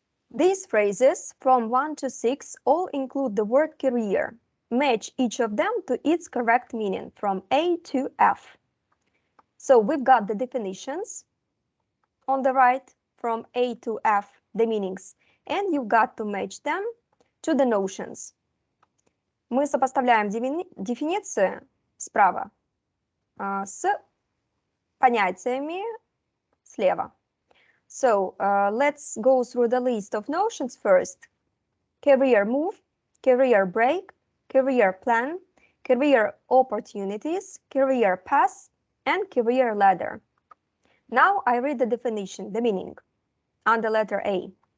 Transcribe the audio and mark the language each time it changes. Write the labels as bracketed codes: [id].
[en] These phrases from 1 to 6 all include the word career. Match each of them to its correct meaning from A to F. So we've got the definitions on the right from A to F, the meanings, and you've got to match them to the notions. [ru] Мы сопоставляем дефиниции справа с понятиями слева. [en] So let's go through the list of notions first. Career move, career break, career plan, career opportunities, career path, and career ladder. Now I read the definition, the meaning, under letter A.